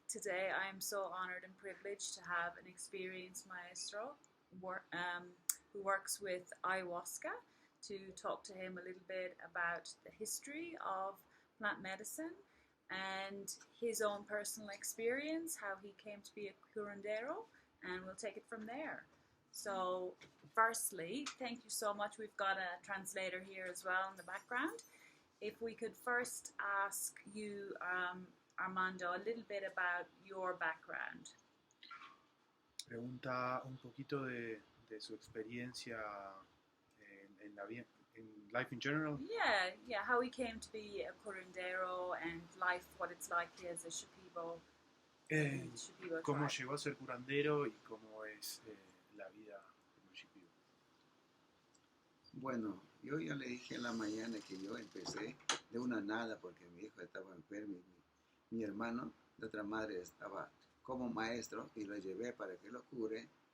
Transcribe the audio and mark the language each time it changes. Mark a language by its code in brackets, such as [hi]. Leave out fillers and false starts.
[en] Today I am so honored and privileged to have an experienced maestro who works with ayahuasca to talk to him a little bit about the history of plant medicine and his own personal experience, how he came to be a curandero, and we'll take it from there. So firstly, thank you so much. We've got a translator here as well in the background. If we could first ask you, Armando, a little bit about your background. [es] Pregunta un poquito de su experiencia en [en] life in general. Yeah, how he came to be a curandero and life, what it's like as a Shipibo. [es] Cómo llegó a ser curandero y cómo es la vida como Shipibo. Bueno, yo ya le dije en la mañana que yo empecé de una nada porque mi hijo estaba enfermo y mi hermano de otra madre estaba como maestro y lo llevé para que lo cure.